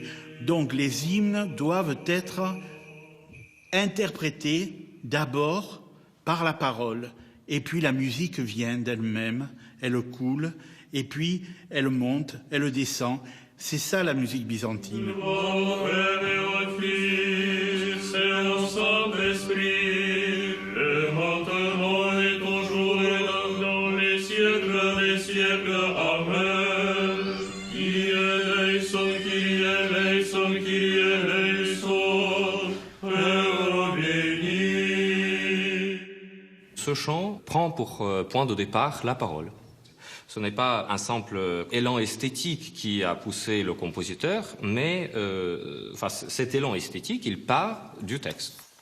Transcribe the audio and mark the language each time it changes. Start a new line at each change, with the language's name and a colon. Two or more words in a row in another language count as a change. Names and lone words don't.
French: Donc les hymnes doivent être interprétés d'abord par la parole, et puis la musique vient d'elle-même, elle coule, et puis elle monte, elle descend. C'est ça la musique byzantine. Au Père et au Fils et au Saint-Esprit, et maintenant et toujours et dans les siècles des siècles.
Greek: Αμήν. Κύριε ελέησον, Κύριε ελέησον, Κύριε ελέησον,
French: Père béni. Ce chant prend pour point de départ la parole. Ce n'est pas un simple élan esthétique qui a poussé le compositeur, mais cet élan esthétique, il part du texte.